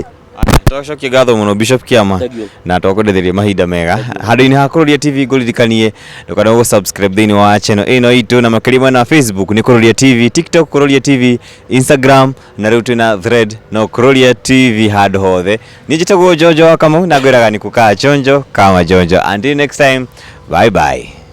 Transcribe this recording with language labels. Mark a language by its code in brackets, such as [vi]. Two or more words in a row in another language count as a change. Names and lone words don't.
[ki] Twacokia ngatho muno Bishop Kiama na twakwendetheria mahinda mega handu-ini ha Kuroria TV nguririkanie ndukana gu subscribe thiini wa channel ino itu na makiri mwena Facebook ni Kuroria TV TikTok Kuroria TV Instagram na riu twina thread no Kuroria TV handu hothe ni njitagwo Jojo wa Kamau na ngwiraga ni [sw] kukaa chonjo kama [ki] Jojo [en] until next time bye bye.